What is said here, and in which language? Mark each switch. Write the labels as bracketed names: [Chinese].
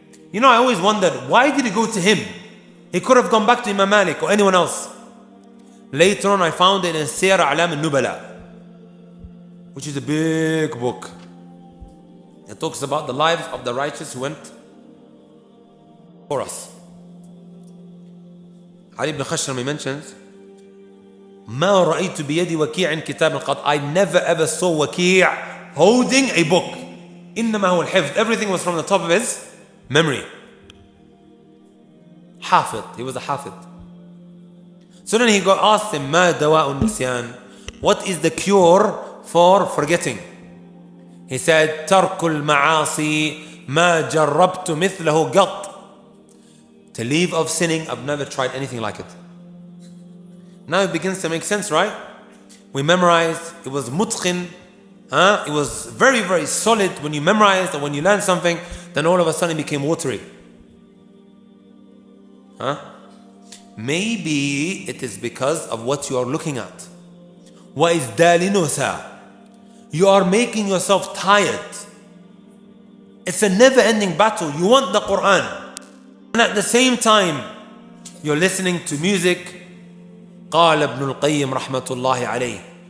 [English] You know, I always wondered, why did he go to him? He could have gone back to Imam Malik or anyone else. Later on, I found it in Siyar A'lam al-Nubala, which is a big book. It talks about the lives of the righteous who went for us. [Arabic] Ali ibn Khashrami [English] mentions, [Arabic] ما رأيت بيدي وكيع كتاب قط. [English] I never ever saw Waki' holding a book. [Arabic] إنما هو الحفظ. [English] Everything was from the top of his memory. Hafid. He was a Hafid. So then he got asked him, [Arabic] ما دواء النسيان? [English] What is the cure for forgetting? He said, [Arabic] ترك المعاصي ما جربت مثله قط. [English] To leave of sinning, I've never tried anything like it. Now it begins to make sense, right? We memorized, it was mutqin, it was very, very solid. When you memorized and when you learned something, then all of a sudden it became watery. Maybe it is because of what you are looking at. What is dalinusa? You are making yourself tired. It's a never-ending battle. You want the Quran, and at the same time, you're listening to music. [Arabic] قال ابن القيم رحمة الله عليه.